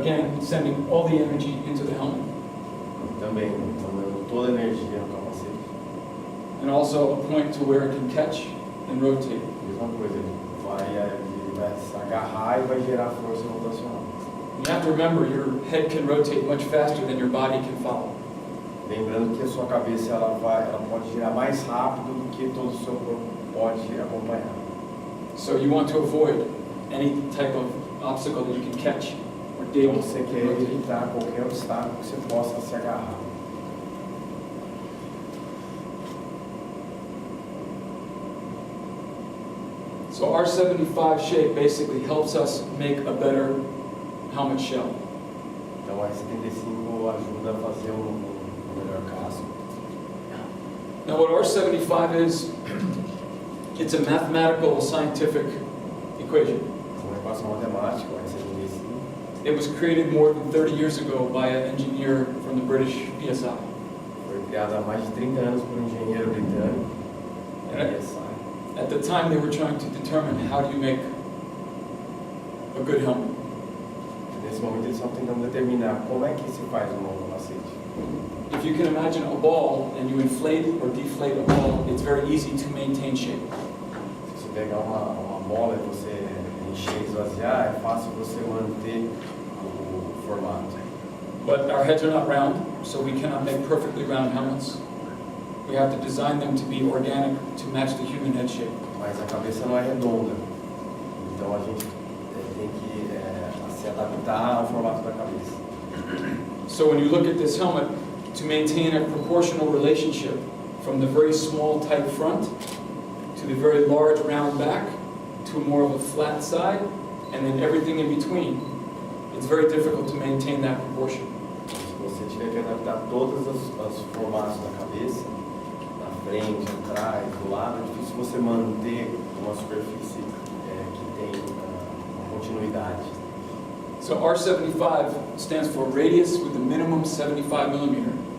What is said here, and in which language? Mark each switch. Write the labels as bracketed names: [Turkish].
[English] again sending all the energy into the helmet, [Portuguese] também mandando toda a energia no capacete. [English] and also a point to where it can catch and rotate. [Portuguese] Mesma coisa, ele vai se agarrar e vai gerar força rotacional. [English] You have to remember your head can rotate much faster than your body can follow. [Portuguese] Lembrando que a sua cabeça ela pode girar mais rápido do que todo o seu corpo pode acompanhar. [English] So you want to avoid any type of obstacle that you can catch or dig. [Portuguese] Então você quer evitar qualquer obstáculo que você possa se agarrar. [English] So our 75 shape basically helps us make a better helmet shell. [Portuguese] Então a 75 ajuda a fazer melhor casco. [English] Now what R75 is, it's a mathematical scientific equation. [Portuguese] Uma equação matemática, a 75. [English] It was created more than 30 years ago by an engineer from the British PSI. [Portuguese] Foi criada há mais de 30 anos por um engenheiro britânico. [English] At the time they were trying to determine how do you make a good helmet. [Portuguese] Nesse momento eles estão tentando determinar como é que se faz um bom capacete. [English] If you can imagine a ball and you inflate or deflate a ball, it's very easy to maintain shape. [Portuguese] Se você pegar uma bola e você encher e esvaziar, é fácil você manter o formato. [English] But our heads are not round, so we cannot make perfectly round helmets. We have to design them to be organic to match the human head shape. [Portuguese] Mas a cabeça não é redonda, então a gente tem que se adaptar ao formato da cabeça. [English] So when you look at this helmet, to maintain a proportional relationship from the very small tight front to the very large round back to more of a flat side and then everything in between, it's very difficult to maintain that proportion. [Portuguese] Se você tiver que adaptar todos os formatos da cabeça, na frente, atrás, do lado, é difícil você manter uma superfície que tem uma continuidade. [English] So R75 stands for radius with a minimum 75 millimeter.